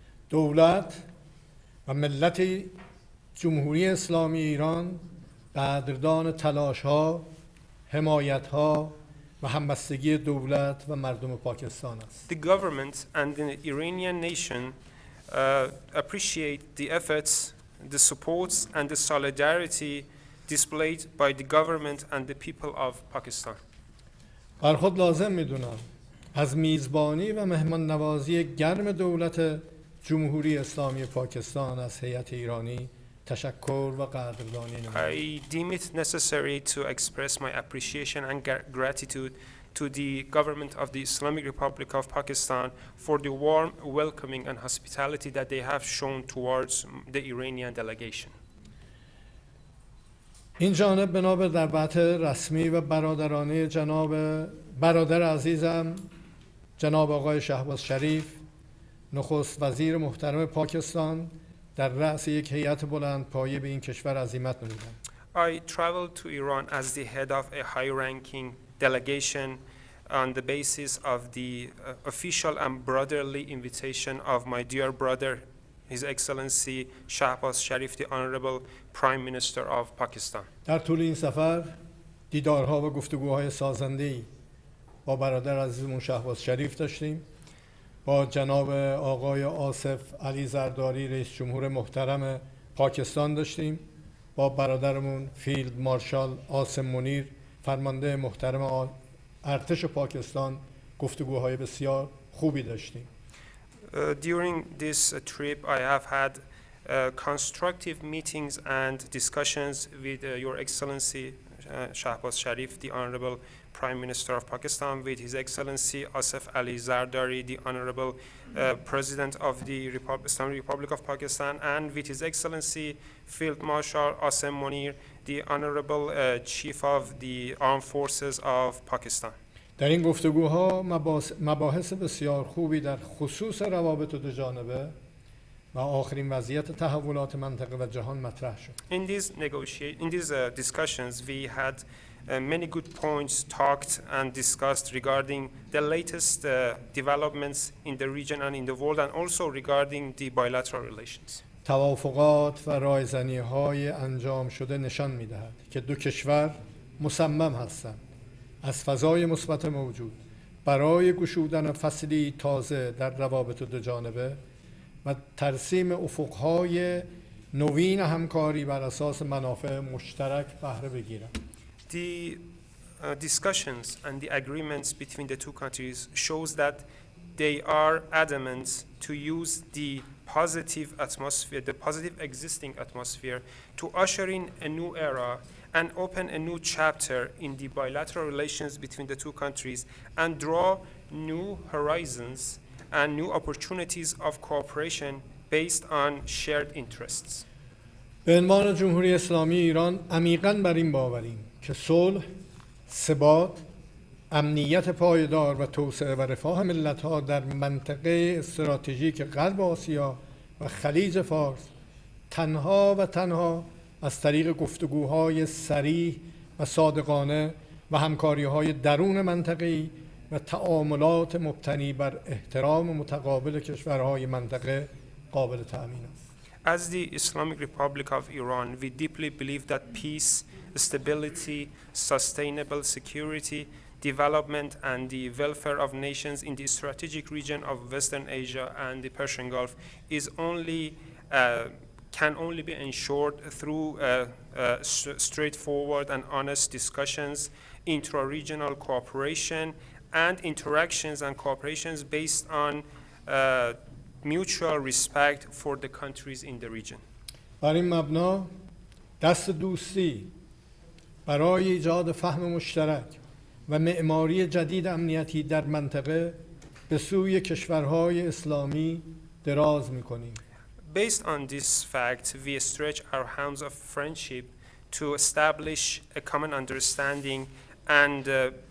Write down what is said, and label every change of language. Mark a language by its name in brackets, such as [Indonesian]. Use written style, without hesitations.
[Persian] دولت و ملت جمهوری اسلامی ایران قدردان تلاش‌ها، حمایت‌ها و همبستگی دولت و مردم پاکستان است. [English] The government and the Iranian nation appreciate the efforts, the supports, and the solidarity displayed by the government and the people of Pakistan. [Persian] بر خود لازم می‌دونم از میزبانی و مهمان نوازی گرم دولت جمهوری اسلامی پاکستان از هیئت ایرانی تشکر و قدردانی نمایم. [English] I deem it necessary to express my appreciation and gratitude to the government of the Islamic Republic of Pakistan for the warm welcoming and hospitality that they have shown towards the Iranian delegation. [Persian] این جانب بنا به دعوت رسمی و برادرانه برادر عزیزم جناب آقای شهباز شریف، نخست وزیر محترم پاکستان، در رأس یک هیئت بلند پایه به این کشور عزیمت نمودند. [English] I traveled to Iran as the head of a high-ranking delegation on the basis of the official and brotherly invitation of my dear brother, His Excellency Shehbaz Sharif, the Honorable Prime Minister of Pakistan. [Persian] در طول این سفر دیدارها و گفتگوهای سازنده‌ای با برادر عزیزمون شهباز شریف داشتیم، با جناب آقای آصف علی زرداری رئیس جمهور محترم پاکستان داشتیم، با برادرمون فیلد مارشال عاصم منیر فرمانده محترم ارتش پاکستان گفتگوهای بسیار خوبی داشتیم. [English] During this trip, I have had constructive meetings and discussions with Your Excellency Shehbaz Sharif, the Honorable Prime Minister of Pakistan, with His Excellency Asif Ali Zardari, the Honorable President of the Islamic Republic of Pakistan, and with His Excellency Field Marshal Asim Munir, the Honorable Chief of the Armed Forces of Pakistan. [Persian] در این گفتگوها مباحث بسیار خوبی در خصوص روابط دو جانبه و آخرین وضعیت تحولات منطقه و جهان مطرح شد. [English] In these discussions, we had many good points talked and discussed regarding the latest developments in the region and in the world, and also regarding the bilateral relations. [Persian] توافقات و رایزنی‌های انجام شده نشان می‌دهد که دو کشور مصمم هستند از فضای مثبت موجود برای گشودن فصلی تازه در روابط دو جانبه و ترسیم افق‌های نوین همکاری بر اساس منافع مشترک بهره بگیرند. [English] The discussions and the agreements between the two countries shows that they are adamant to use the positive atmosphere, the positive existing atmosphere, to usher in a new era and open a new chapter in the bilateral relations between the two countries and draw new horizons and new opportunities of cooperation based on shared interests. [Persian] به عنوان جمهوری اسلامی ایران عمیقاً بر این باوریم که صلح، ثبات، امنیت پایدار و توسعه و رفاه ملت‌ها در منطقه استراتژیک غرب آسیا و خلیج فارس تنها از طریق گفتگوهای صریح و صادقانه و همکاری‌های درون منطقه‌ای و تعاملات مبتنی بر احترام متقابل کشورهای منطقه قابل تأمین است. [English] As the Islamic Republic of Iran, we deeply believe that peace, stability, sustainable security, development, and the welfare of nations in the strategic region of Western Asia and the Persian Gulf can only be ensured through straightforward and honest discussions, intra-regional cooperation, and interactions and cooperations based on mutual respect for the countries in the region. [Persian] بر این مبنا دست دوستی برای ایجاد فهم مشترک و معماری جدید امنیتی در منطقه به سوی کشورهای اسلامی دراز می‌کنیم. [English] Based on this fact, we stretch our hands of friendship to establish a common understanding and